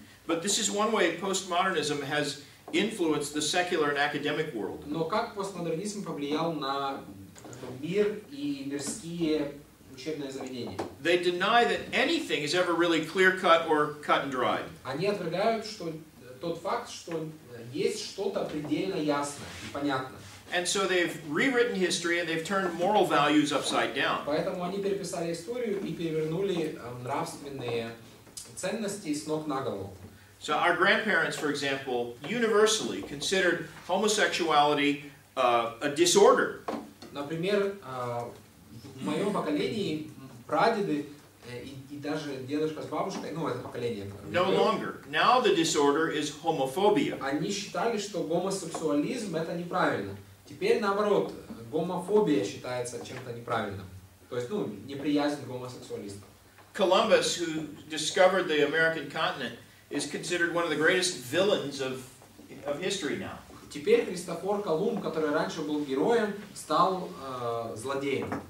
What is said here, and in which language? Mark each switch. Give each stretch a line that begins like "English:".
English: But this is one way postmodernism has influenced the secular and academic world.
Russian: Но как постмодернизм повлиял на мир и мирские учебные заведения?
English: They deny that anything is ever really clear-cut or cut and dried.
Russian: Они отвергают тот факт, что есть что-то предельно ясное и понятное.
English: And so they've rewritten history and they've turned moral values upside down.
Russian: Поэтому они переписали историю и перевернули нравственные ценности с ног на голову.
English: So our grandparents, for example, universally considered homosexuality a disorder.
Russian: Например, в моем поколении прадеды и даже дедушка с бабушкой, ну это поколение,
English: No longer. Now the disorder is homophobia.
Russian: они считали, что гомосексуализм это неправильно. Теперь наоборот, гомофобия считается чем-то неправильным. То есть, неприязнь к гомосексуалистам.
English: Columbus, who discovered the American continent, is considered one of the greatest villains of history now.
Russian: Теперь Христофор Колумб, который раньше был героем, стал злодеем.